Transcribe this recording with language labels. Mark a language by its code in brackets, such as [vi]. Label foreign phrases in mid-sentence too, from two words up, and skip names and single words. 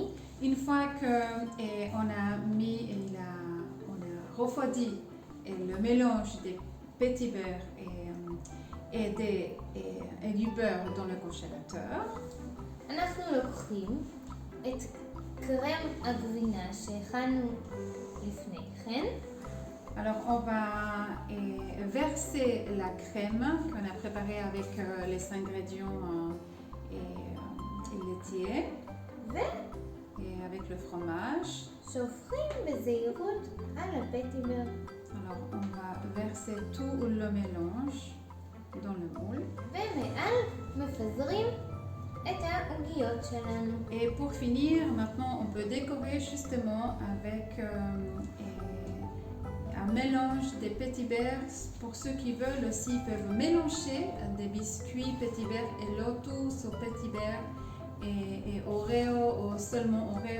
[fr] Une fois qu'on a mis, on a refroidi le mélange des petits beurres et du beurre dans le congélateur, [he] אנחנו לוקחים את קרם הגבינה שהכנו לפני כן. [fr] alors on va verser la crème qu'on a préparée avec les ingrédients laitiers et avec le fromage. [he] שופכים בזהירות על הפטיבר. [fr] Alors on va verser tout le mélange dans le moule. [he] ומעל מפזרים את העוגיות שלנו. [fr] Et pour finir, maintenant on peut décorer justement avec un mélange des petits beurres. Pour ceux qui veulent aussi, ils peuvent mélanger des biscuits petits beurres et Lotus au petit beurre et Oreo ou seulement Oreo.